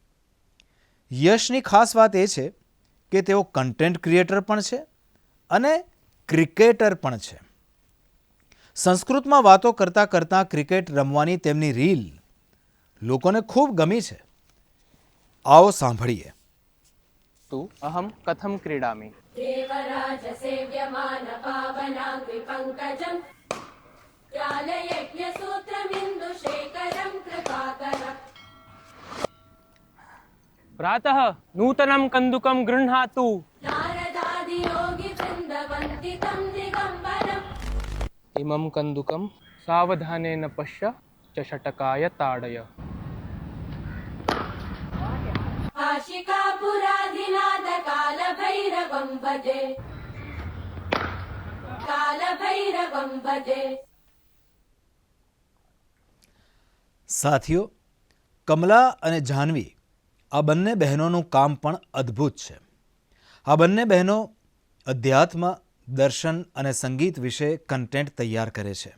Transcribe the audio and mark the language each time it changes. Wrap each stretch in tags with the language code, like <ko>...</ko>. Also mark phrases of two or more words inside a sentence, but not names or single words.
<gu>યશની ખાસ વાત એ છે કે તેઓ કન્ટેન્ટ ક્રિએટર પણ છે અને ક્રિકેટર પણ છે. સંસ્કૃતમાં વાતો કરતાં કરતાં ક્રિકેટ રમવાની તેમની રીલ લોકોને ખૂબ ગમી છે. આવો સાંભળીએ.</gu> <sa>तु अहं कथं क्रीडामि. देवराज सेव्यमान पावनाग्नि पङ्कजम् ज्ञानयज्ञसूत्रमिन्दुशेखरं कृपाकरम् प्रातः नूतनं कन्दुकं गृह्णातु. नारदादियोगिवृन्दवन्दितं दिगम्बरम् इमं कन्दुकं सावधानेन पश्य च षटकाय ताडय. आशिकापुराधिनाद कालभैरवं भजे कालभैरवं भजे.</sa> <gu>સાથીઓ, કમલા અને જાહ્નવી આ બંને બહેનોનું કામ પણ અદ્ભુત છે. આ બંને બહેનો અધ્યાત્મ, દર્શન અને સંગીત વિશે કન્ટેન્ટ તૈયાર કરે છે.</gu>